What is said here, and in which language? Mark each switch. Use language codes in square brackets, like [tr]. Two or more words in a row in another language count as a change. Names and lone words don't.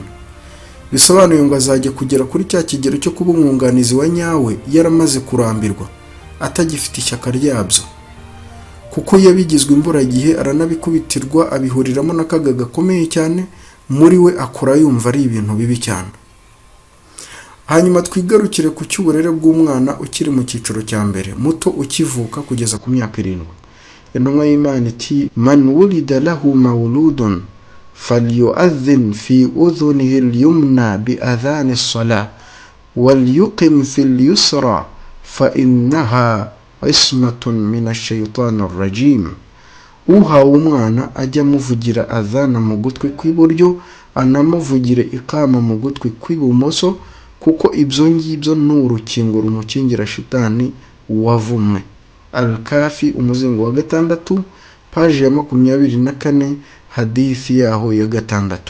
[rw] Bisobanuye ngo azajya kugera kuri cya kigero cyo kuba umwunganizi wa nyawe yaramaze kurambirwa, atagifite ishyaka ryabyo, kuko yabigizwe imburagihe, aranabikubitirwa, abihuriramo n'akaga gakomeye cyane. Muri we akora yumva ari ibintu bibi cyane. Hanyuma twigarukire ku cy'uburere bw'umwana ukiri mu cyiciro cya mbere, muto ukivuka kugeza ku myaka 7. Intumwa y'Imana iti [ar] من ولد له مولود فليؤذن في أذنه اليمنى بأذان الصلاة وليقم في اليسرى فإنها عصمة من الشيطان الرجيم. [rw] uhawe umwana ajya amuvugira adhana mu gutwi kw'iburyo, anamuvugire ikama mu gutwi kw'ibumoso, kuko ibyo ngibyo ni urukingo rumukingira shitani wavumwe. Al-Kafi umuzingo wa 6 paji ya 24 hadithi yaho ya 6.